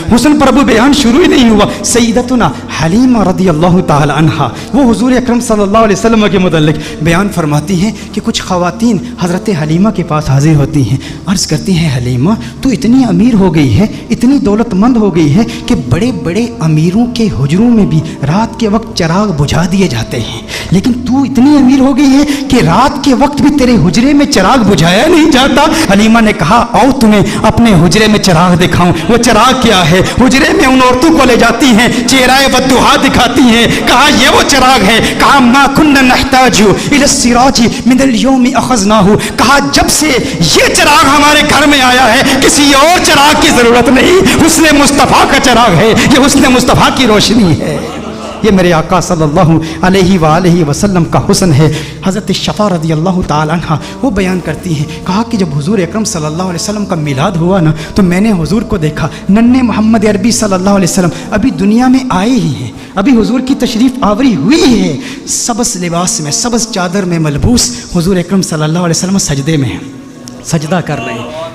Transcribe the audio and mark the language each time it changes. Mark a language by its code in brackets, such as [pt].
[ur] حسن پر ابھی بیان شروع ہی نہیں ہوا. سیدتنا حلیمہ رضی اللہ تعالی عنہا وہ حضور اکرم صلی اللہ علیہ وسلم کے متعلق بیان فرماتی ہیں کہ کچھ خواتین حضرت حلیمہ کے پاس حاضر ہوتی ہیں، عرض کرتی ہیں حلیمہ تو اتنی امیر ہو گئی ہے، اتنی دولت مند ہو گئی ہے کہ بڑے بڑے امیروں کے حجروں میں بھی رات کے وقت چراغ بجھا دیے جاتے ہیں، لیکن تو اتنی امیر ہو گئی ہے کہ رات کے وقت بھی تیرے حجرے میں چراغ بجھایا نہیں جاتا. حلیمہ نے کہا آؤ تمہیں اپنے حجرے میں چراغ دکھاؤں. وہ چراغ کیا ہے، حجرے میں ان عورتوں کو لے جاتی ہیں، چہرہ والضحیٰ دکھاتی ہیں. کہا یہ وہ چراغ ہے. کہا [ar] ما كنا نحتاج الى السراج من اليوم اخذناه. [ur] کہا جب سے یہ چراغ ہمارے گھر میں آیا ہے کسی اور چراغ کی ضرورت نہیں، حسن مصطفیٰ کا چراغ ہے، یہ حسن مصطفیٰ کی روشنی ہے. یہ میرے آقا صلی اللہ علیہ وآلہ وسلم کا حسن ہے. حضرت شفا رضی اللہ تعالی عنہ وہ بیان کرتی ہیں، کہا کہ جب حضور اکرم صلی اللہ علیہ وسلم کا میلاد ہوا نا تو میں نے حضور کو دیکھا، ننھے محمد عربی صلی اللہ علیہ وسلم ابھی دنیا میں آئے ہی ہیں، ابھی حضور کی تشریف آوری ہوئی ہے، سبز لباس میں سبز چادر میں ملبوس حضور اکرم صلی اللہ علیہ وسلم سجدے میں ہیں، سجدہ کر رہے ہیں.